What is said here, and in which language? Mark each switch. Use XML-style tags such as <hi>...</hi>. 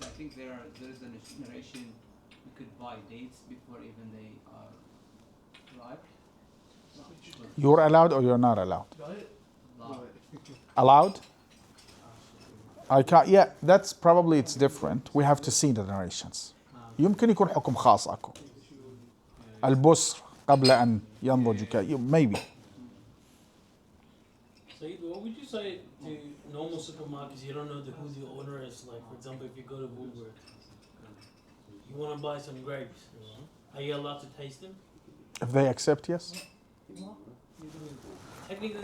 <en>I think there is a narration you could buy dates before even they are ripe. You're allowed or you're not allowed? Allowed. Allowed? I can't. Yeah, that's probably it's different. We have to see the narrations.</en> <ar>يمكن يكون حكم خاص أكو. البصر قبل أن ينضج</ar> <en>maybe. So what would you say to normal supermarkets? You don't know who the owner is. Like, for example, if you go to Woolworth, you want to buy some grapes. Are you allowed to taste them? If they accept, yes. Technically</en>